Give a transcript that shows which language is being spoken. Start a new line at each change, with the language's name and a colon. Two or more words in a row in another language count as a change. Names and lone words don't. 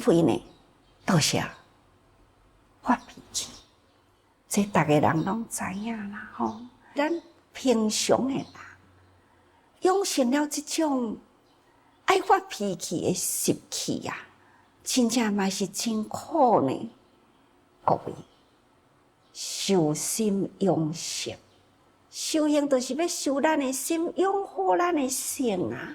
Min Nan Chinese: 慧呢，都是发脾气，这大家人拢知影啦吼。咱平常的人养成了这种爱发脾气的习气啊，真正嘛是真苦呢。各位，修心养性，修行就是要修咱的心，养好咱的性啊。